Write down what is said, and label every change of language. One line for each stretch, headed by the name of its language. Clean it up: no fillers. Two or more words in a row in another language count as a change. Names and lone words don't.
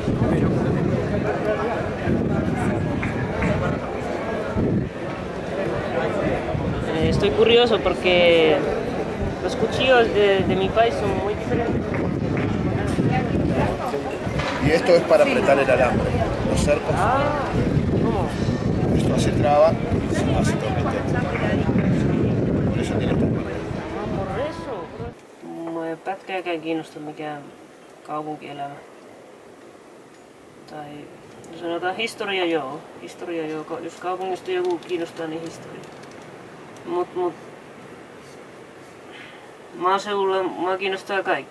Spanish: Estoy curioso porque los cuchillos de mi país son muy diferentes. Y esto es para apretar el alambre. Los cercos. ¿Cómo? Esto hace traba y se hace torniquete. Por eso tiene tanto. Por eso.
Finnish: Mua ei pätkääkään kiinnosta mikään kaupunkielämä. Tai sanotaan historia joo. Historia joo. Jos kaupungista joku kiinnostaa, niin historia. Mut maaseudulla mua kiinnostaa kaikki.